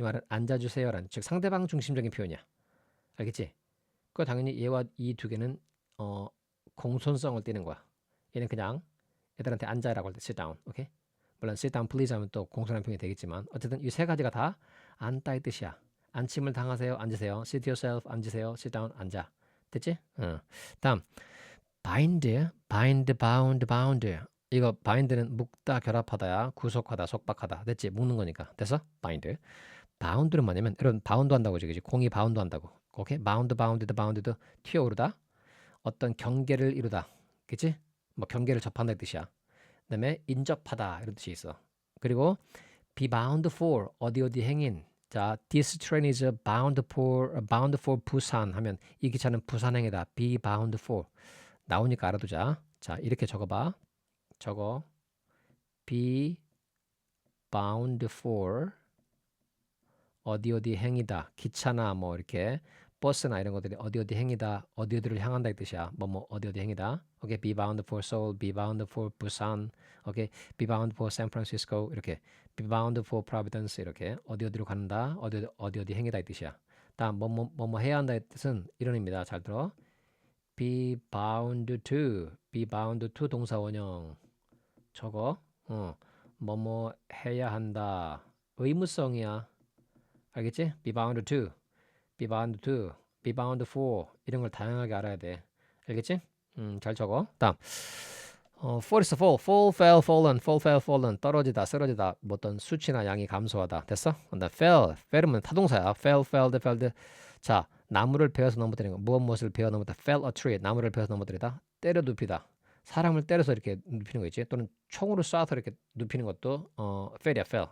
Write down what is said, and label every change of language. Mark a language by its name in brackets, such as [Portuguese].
[Korean] 이 말은 앉아주세요라는 즉 상대방 중심적인 표현이야. 알겠지? 그 당연히 얘와 이 두 개는 공손성을 띠는 거야. 얘는 그냥 애들한테 앉아라고 할 때 sit down. 오케이? 물론 [English] sit down please [Korean] 하면 또 공손한 표현이 되겠지만 어쨌든 이 세 가지가 다 앉다의 뜻이야. 앉힘을 당하세요. 앉으세요. [English] sit yourself [Korean] 앉으세요. sit down 앉아. 됐지? [English] 다음 bind, bound. [Korean] 이거 bind는 묶다, 결합하다야. 구속하다, 속박하다. 됐지? 묶는 거니까. 됐어? bind. bound는 뭐냐면 여러분 바운드 한다고 그지? 공이 바운드 한다고. 오케이? bounded 튀어오르다. 어떤 경계를 이루다. 그치? 뭐 경계를 접한다 이 뜻이야. 그다음에 인접하다 이런 뜻이 있어. 그리고 be bound for 어디 행인. 자, [English] this train is bound for [Korean] 부산 하면 이 기차는 부산행이다. [English] be bound for [Korean] 나오니까 알아두자. 자, 이렇게 적어봐. 적어. [English] be bound for [Korean] 어디 행이다. 기차나 뭐 이렇게 버스나 이런 것들이 어디 행이다. 어디를 향한다 이 뜻이야. 뭐 어디 행이다. [English] 오케이. be bound for Seoul, be bound for 부산. 오케이. be bound for San Francisco 이렇게 be bound for Providence 이렇게 [Korean] 어디로 간다. 어디 행이다 이 뜻이야. 다음 뭐 해야 한다 의 뜻은 이런 의미다. 잘 들어. [English] be bound to [Korean] 동사 원형. 저거 뭐뭐 해야 한다. 의무성이야. 알겠지? [English] be bound to, be bound for [Korean] 이런 걸 다양하게 알아야 돼. 알겠지? 잘 적어. [English] 다음 fall is fall, fallen [Korean] 떨어지다, 쓰러지다. 뭐 어떤 수치나 양이 감소하다. 됐어? 근데 fell은 타동사야. [English] felled. [Korean] 자, 나무를 베어서 넘어뜨리는 거. 무엇을 베어 넘어뜨리다. [English] fell a tree. [Korean] 나무를 베어서 넘어뜨리다. 때려 눕히다. 사람을 때려서 이렇게 눕히는 거 있지? 또는 총으로 쏴서 이렇게 눕히는 것도 fell이야, fell.